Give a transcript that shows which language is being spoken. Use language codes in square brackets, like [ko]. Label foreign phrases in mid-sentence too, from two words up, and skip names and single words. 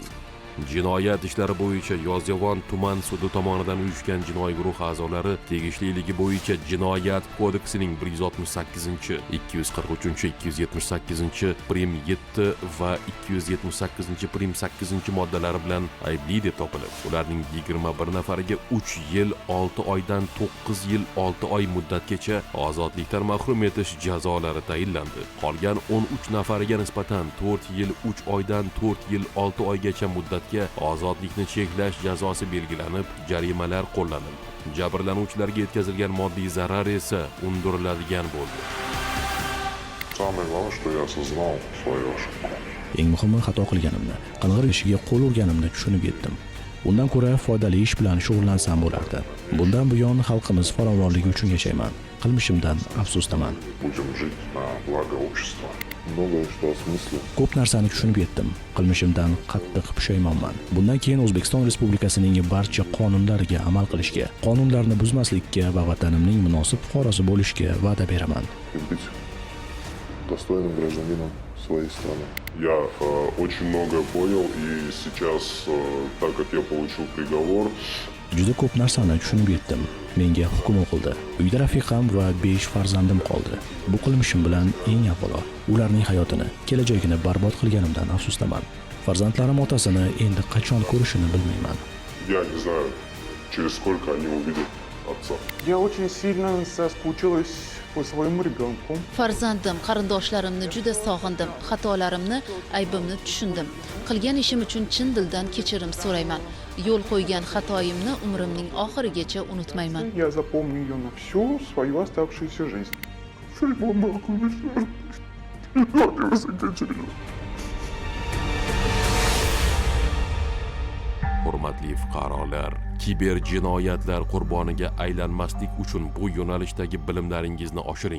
[uz] Jinoyat ishlari bo'yicha Yozyovon tuman sudi tomonidan uyushgan jinoiy guruh a'zolari tegishliligi bo'yicha Jinoyat kodeksining 168, 243, 278 prim 7 va 278 prim 8 moddalari bilan aybli deb topilib, ularning 21 nafariga 3 yil 6 oydan 9 yil 6 oy muddatgacha ozodlikdan mahrum etish jazolari tayinlandi. Qolgan 13 nafariga nisbatan 4 yil 3 oydan 4 yil 6 oygacha muddat holatga ozodlikni cheklash jazosi belgilanib, jarimalar qo'llanildi. Jabrlanuvchilarga yetkazilgan moddiy zarar esa undiriladigan bo'ldi. [ru] Самое главное, что я осознал свою ошибку. [uz] Eng muhimi, xato qilganimni, qing'ir ishiga qo'l urganimni tushunib yetdim. Undan ko'ra foydali ish bilan shug'ullansam bo'lardi. Bundan buyon xalqimiz farovonligi uchun yashayman. Qilmishimdan afsusdaman. [ru] Будем жить на благо общества. Многое что осмыслил. [uz] Ko'p narsani tushunib yetdim. Qilmishimdan qattiq pushaymonman. Bundan keyin O'zbekiston Respublikasining barcha qonunlariga amal qilishga, qonunlarni buzmaslikka va vatanimning munosib fuqarosi bo'lishga va'da beraman. [ru] Быть достойным гражданином своей страны. Я очень многое понял, и сейчас, так как я получил приговор, [uz] Juda ko'p narsani tushunib yetdim. Menga hukm o'qildi. Uyda rafiqam va 5 farzandim qoldi. Bu qilmishim bilan eng avvalo ularning hayotini, kelajagini barbod qilganimdan afsusdaman. Farzandlarim otasini endi qachon ko'rishini bilmayman. [ru] я не знаю, через сколько они увидят отца. Я очень сильно соскучилась по своему ребенку. [uz] Farzandim, qarindoshlarimni juda sog'indim. Xatolarimni, aybimni tushundim. Qilgan ishim uchun chin dildan kechirim so'rayman. Yo'l qo'ygan xatoyimni umrimning oxirigacha unutmayman. [ru] Я запомню ее на всю свою оставшуюся жизнь. [uz] Hurmatli fuqarolar, kiber jinoyatlar qurboniga aylanmaslik uchun bu yo'nalishdagi bilimlaringizni oshiring.